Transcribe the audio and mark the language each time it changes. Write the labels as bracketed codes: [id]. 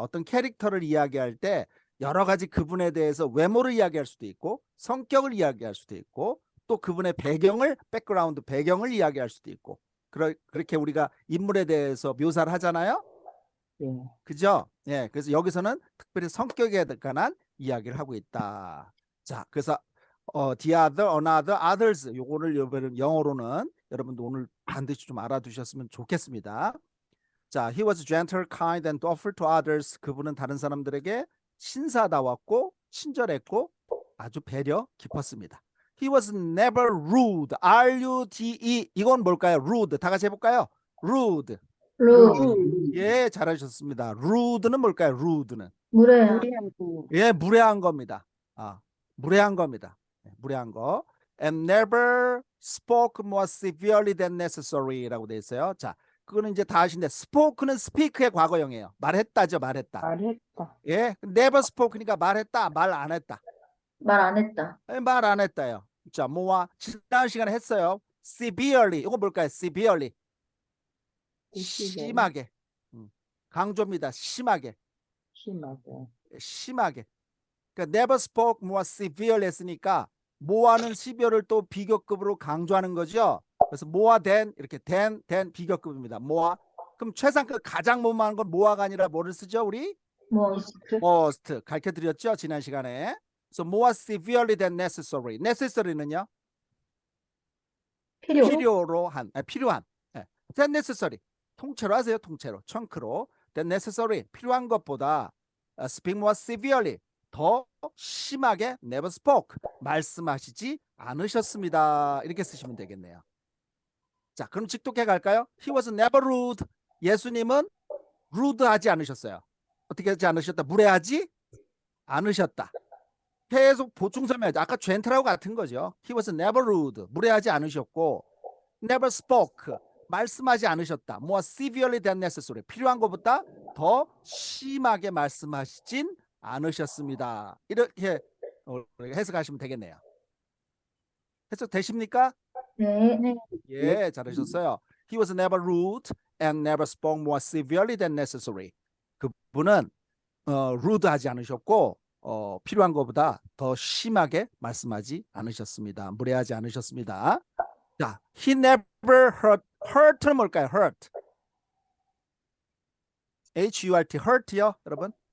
[ko] 어떤 캐릭터를 이야기할 때 여러 가지 그분에 대해서 외모를 이야기할 수도 있고 성격을 이야기할 수도 있고 또 그분의 배경을 백그라운드 배경을 이야기할 수도 있고 그렇게 우리가 인물에 대해서 묘사를 하잖아요. 예. 그죠? 예, 그래서 여기서는 특별히 성격에 관한 이야기를 하고 있다. 자, 그래서 the other, another, others 요거를 여러분 영어로는 여러분도 오늘 반드시 좀 알아두셨으면 좋겠습니다. [en] 자, he was gentle, kind, and thoughtful to others. [ko] 그분은 다른 사람들에게 신사다웠고 친절했고 아주 배려 깊었습니다. [en] He was never rude. R-U-D-E. [ko] 이건 뭘까요? [en] rude. [ko] 다 같이 해볼까요? [en] rude. rude. [ko] 예, 잘하셨습니다. rude는 뭘까요? rude는 무례한. 예, 무례한 겁니다. 무례한 겁니다. 무례한 거. [en] And never spoke more severely than necessary라고 [ko] 돼 있어요. 자, 그거는 이제 다 아시는데 spoke는 speak의 과거형이에요. 말했다죠, 말했다. 말했다. 예, never spoke니까 말했다, 말 안 했다. 말 안 했다. 말 안 했다요. 자, 뭐와 지난 시간에 했어요. severely. 이거 뭘까요? severely. 심하게. 강조입니다. 심하게. 심하게. 심하게. 그러니까 never spoke more severely 했으니까 more는 severe를 또 비교급으로 강조하는 거죠. 그래서 more than 이렇게 than 비교급입니다. [en] more. [ko] 그럼 최상급 가장 못마한 건 more가 아니라 뭐를 쓰죠? 우리 [en] most. [ko] most 가르쳐 드렸죠? 지난 시간에. [en] So more severely than necessary. [ko] necessary는요? 필요. 필요한. 예. than necessary. 통째로 하세요. 통째로. chun크로. than necessary. 필요한 것보다 [en] speak more severely. [ko] 더 심하게 never spoke. 말씀하시지 않으셨습니다. 이렇게 쓰시면 되겠네요. 자, 그럼 직독해 갈까요? [en] He was never rude. [ko] 예수님은 rude 하지 않으셨어요. 어떻게 하지 않으셨다? 무례하지 않으셨다. 계속 보충설명하죠. 아까 gentle하고 같은 거죠. [en] He was never rude. [ko] 무례하지 않으셨고 never spoke. 말씀하지 않으셨다. [en] more severely than necessary. [ko] 필요한 것보다 더 심하게 말씀하시진 않으셨습니다. 이렇게 해석하시면 되겠네요. 해석 되십니까? 네. 예, 잘하셨어요. [en] He was never rude and never spoke more severely than necessary. [ko] 그분은 rude하지 않으셨고 필요한 것보다 더 심하게 말씀하지 않으셨습니다. 무례하지 않으셨습니다. [en] 자, he never hurt. hurt는 [ko] 뭘까요? [en] hurt. [ko] H-U-R-T. hurt요, 여러분?